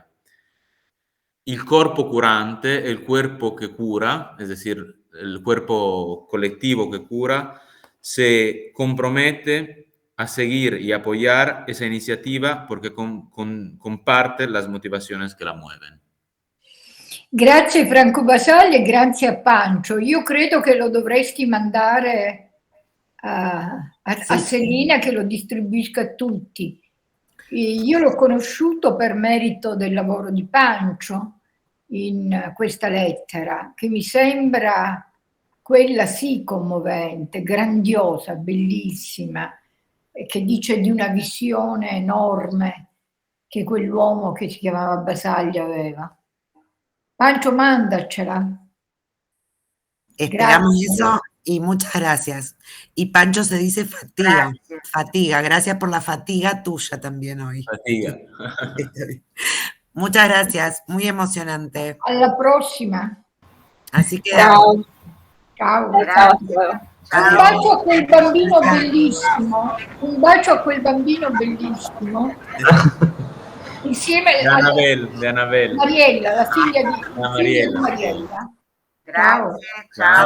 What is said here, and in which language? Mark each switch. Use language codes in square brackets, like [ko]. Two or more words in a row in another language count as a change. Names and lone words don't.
[es] El cuerpo curante, el cuerpo que cura, es decir, el cuerpo colectivo que cura, se compromete a seguir y apoyar esa iniciativa porque comparte las motivaciones que la mueven. [it] Grazie Franco Basaglia e grazie a Pancho. Io credo che lo dovresti mandare a Selina, che lo distribuisca a tutti. Io l'ho conosciuto per merito del lavoro di Pancho in questa lettera, che mi sembra quella sì commovente, grandiosa, bellissima, che dice di una visione enorme che quell'uomo che si chiamava Basaglia aveva. [es] Pancho, mándachela. Esperamos Gracias. eso y muchas gracias. Y Pancho se dice fatiga. Gracias. Fatiga. Gracias por la fatiga tuya también hoy. Fatiga. Muchas gracias. Muy emocionante. [it] Alla prossima. [es] Así que [it] Ciao. Ciao. Grazie. Un bacio a quel bambino bellissimo. Un bacio a quel bambino bellissimo. Insieme [es] De Anabel. [it] Mariella, la figlia di Mariella. Mariella. Grazie, ciao.